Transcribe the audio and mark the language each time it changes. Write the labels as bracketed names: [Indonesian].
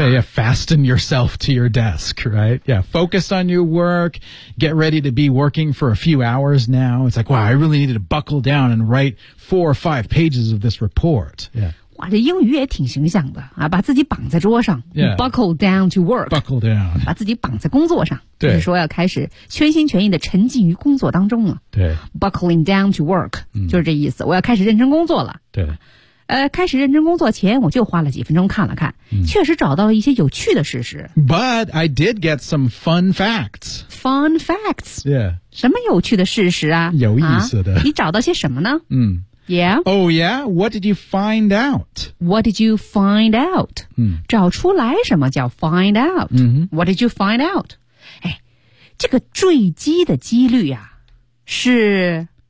[English] Yeah, yeah, fasten yourself to your desk, right? Yeah, focus on your work, get ready to be working for a few hours now. It's like, wow, I really needed to buckle down and write 4 or 5 pages of this report. Yeah. [Chinese] 哇这英语也挺形象的、啊、把自己绑在桌上、 [English] yeah. buckle down to work. Buckle down. [Chinese] 把自己绑在工作上对就是说要开始全心全意的沉浸于工作当中了。对。 [English] Buckling down to work,、 [Chinese] 就是这意思我要开始认真工作了。对。开始认真工作前我就花了几分钟看了看、确实找到了一些有趣的事实。 [English] But I did get some fun facts. Fun facts? Yeah. [Chinese] 什么有趣的事实啊有意思的、啊。你找到些什么呢、Yeah? [English] Oh yeah? What did you find out? What did you find out?、 [Chinese] 找出来什么叫 [English] find out?、What did you find out? [Chinese] 哎这个坠机的几率啊是